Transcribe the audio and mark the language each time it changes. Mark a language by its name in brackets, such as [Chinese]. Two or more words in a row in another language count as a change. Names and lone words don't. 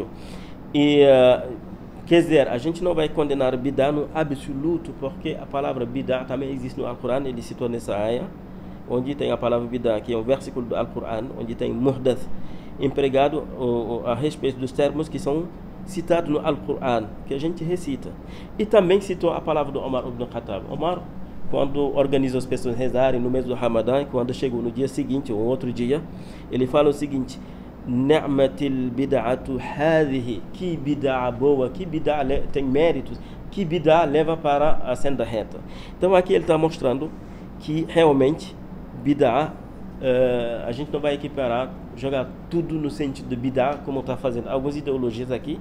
[Portuguese] E quer dizer, a gente não vai condenar bid'ah no absoluto, porque a palavra bid'ah também existe no Alcorão, ele citou nessa ayah, onde tem a palavra bid'ah, que é um versículo do Alcorão, onde tem muhdath empregado a respeito dos termos que são citados no Alcorão, que a gente recita. E também citou a palavra do Omar ibn Khattab. Omar, quando organiza as pessoas rezarem no mês do Ramadã, quando chegou no dia seguinte ou outro dia, ele fala o seguinte: [Arabic] نعمت البدعة هذه, [Portuguese] que bid'ah boa, que bid'ah tem méritos, que bid'ah leva para a senda reta. Então aqui ele está mostrando que realmente bid'ah, a gente não vai equiparar, jogar tudo no sentido de bid'ah, como está fazendo algumas ideologias aqui.